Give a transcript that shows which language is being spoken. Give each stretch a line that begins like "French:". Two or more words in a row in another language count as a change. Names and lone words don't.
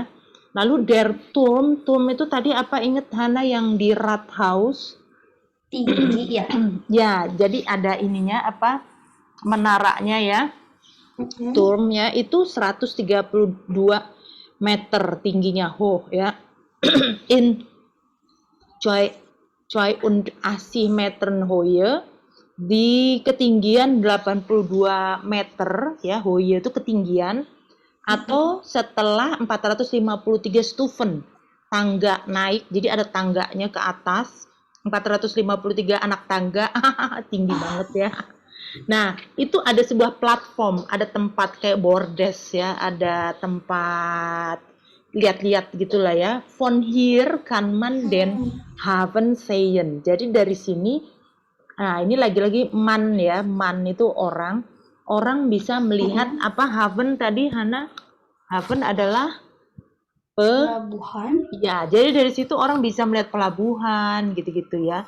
Indonesian: Lalu Der Turm itu tadi apa, inget Hana yang di Rathaus? Tinggi ya. Ya, jadi ada ininya apa, menaranya ya. Turmnya itu 132 meter tingginya hoch ya.
German: In 82 Metern Höhe,
Indonesian: di ketinggian 82 meter ya, Höhe itu ketinggian, atau setelah 453 Stufen, tangga naik, jadi ada tangganya ke atas, 453 anak tangga, tinggi banget ya. Nah, itu ada sebuah platform, ada tempat kayak bordes ya, ada tempat lihat-lihat gitulah ya.
German: Von hier kann man den Hafen sehen.
Indonesian: Jadi dari sini, nah ini lagi-lagi man ya, man itu orang. Orang bisa melihat apa Hafen tadi, Hana? Hafen adalah pelabuhan. Ya, jadi dari situ orang bisa melihat pelabuhan gitu-gitu ya.